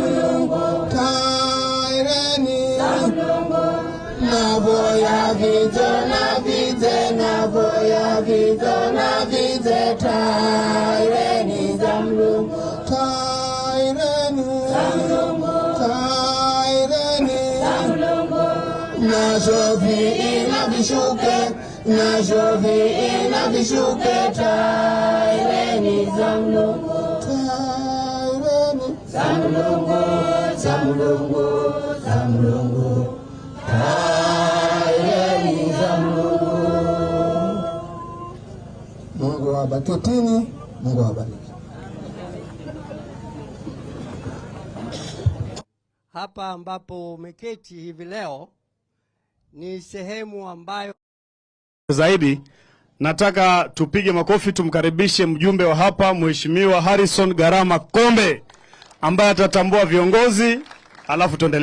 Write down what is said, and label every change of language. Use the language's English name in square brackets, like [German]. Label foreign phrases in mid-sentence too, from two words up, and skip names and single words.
[Giryama] taireni navoya vizo na vize navoya vizo na vize taireni za mulungu taireni taireni na jovi ina bishuke na jovi ina bishuke taireni za mulungu taireni za mulungu za mulungu za mulungu taireni za mulungu. [Swahili] Mungu awabariki, Mungu awabariki. Hapa ambapo umeketi hivi leo ni sehemu ambayo zaidi nataka tupige makofi tumkaribishe mjumbe wa hapa Mheshimiwa Harrison Garama Kombe ambaye atatambua viongozi alafu tuendelee.